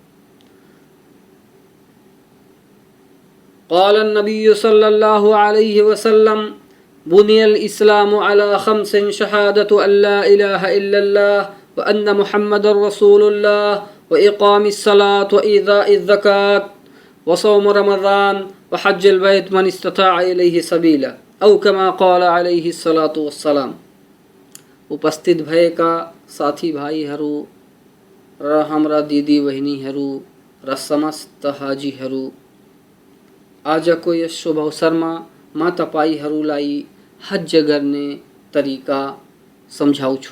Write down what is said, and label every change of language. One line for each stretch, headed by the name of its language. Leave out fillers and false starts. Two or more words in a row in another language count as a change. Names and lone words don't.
Arabic: قال النبي صلى الله عليه وسلم بني الإسلام على خمس شهادة أن لا إله إلا الله وأن محمدا رسول الله وإقام الصلاة وإيتاء الزكاة وصوم رمضان وحج البيت من استطاع إليه سبيلا أو كما قال عليه الصلاة والسلام.
Nepali: उपस्थित भएका साथी भाइहरू र हाम्रा दिदी बहिनीहरू र समस्त हाजीहरू, आजको यस शुभ अवसरमा म तपाईहरूलाई हज गर्ने तरिका सम्झाउँछु।